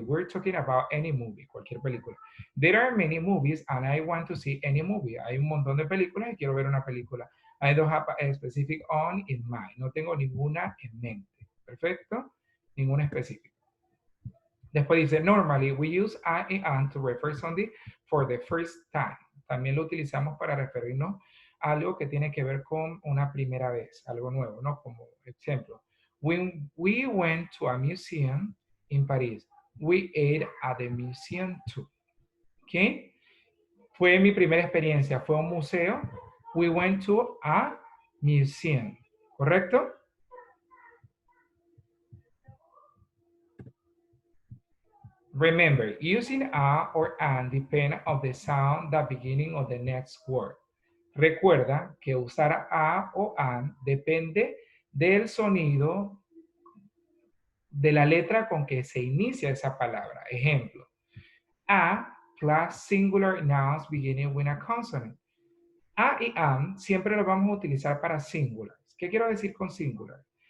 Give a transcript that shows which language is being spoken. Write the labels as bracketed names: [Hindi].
[English] We're talking about any movie, [Spanish] cualquier película. [English] There are many movies and I want to see any movie. [Spanish] Hay un montón de películas y quiero ver una película. [English] I don't have a specific on in mind. [Spanish] No tengo ninguna en mente. ¿Perfecto? Ninguna específica. Después dice, [English] normally we use I and an to refer something for the first time. [Spanish] También lo utilizamos para referirnos a algo que tiene que ver con una primera vez, algo nuevo, ¿no? Como ejemplo, [English] when we went to a museum in Paris, we ate at the museum too. [Spanish] ¿Ok? Fue mi primera experiencia, fue un museo. [English] We went to a museum. [Spanish] ¿Correcto? [English] Remember, using a or an depend on the sound that beginning of the next word. [Spanish] Recuerda que usar a o an depende del sonido de la letra con que se inicia esa palabra. Ejemplo, [English] a plus singular nouns beginning with a consonant. [Spanish] A y am siempre lo vamos a utilizar para singulars. ¿Qué quiero decir con singular?